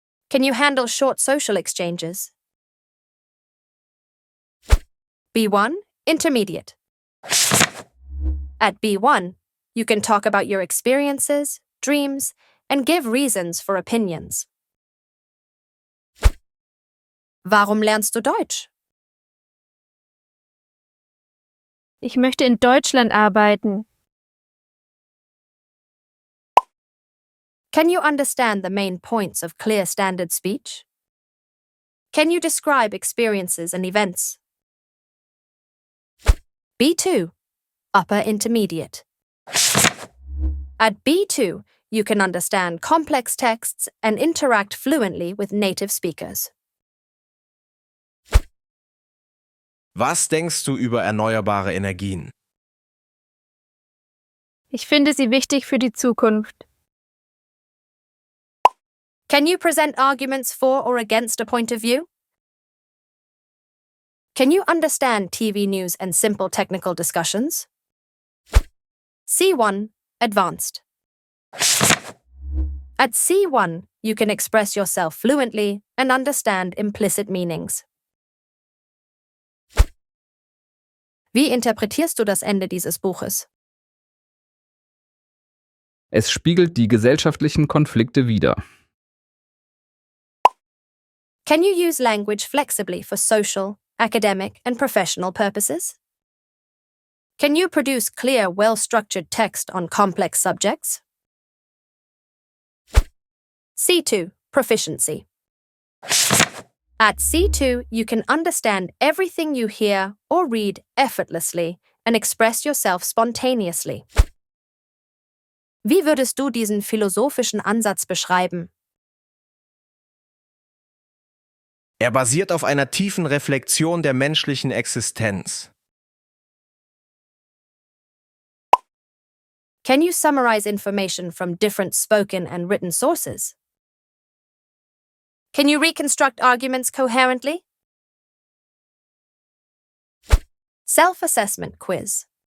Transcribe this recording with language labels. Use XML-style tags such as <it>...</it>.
<en>Can you handle short social exchanges? B1, intermediate. At B1, you can talk about your experiences, dreams, and give reasons for opinions.</en> <de>Warum lernst du Deutsch? Ich möchte in Deutschland arbeiten.</de> <en>Can you understand the main points of clear standard speech? Can you describe experiences and events? B2, upper intermediate. At B2, you can understand complex texts and interact fluently with native speakers.</en> <de>Was denkst du über erneuerbare Energien? Ich finde sie wichtig für die Zukunft.</de> <en>Can you present arguments for or against a point of view? Can you understand TV news and simple technical discussions? C1, advanced. At C1, you can express yourself fluently and understand implicit meanings.</en> <de>Wie interpretierst du das Ende dieses Buches? Es spiegelt die gesellschaftlichen Konflikte wider.</de> <en>Can you use language flexibly for social, academic, and professional purposes? Can you produce clear, well-structured text on complex subjects? C2, Proficiency. At C2, you can understand everything you hear or read effortlessly and express yourself spontaneously.</en> <de>Wie würdest du diesen philosophischen Ansatz beschreiben? Er basiert auf einer tiefen Reflexion der menschlichen Existenz.</de> <en>Can you summarize information from different spoken and written sources? Can you reconstruct arguments coherently? Self-assessment quiz.</en>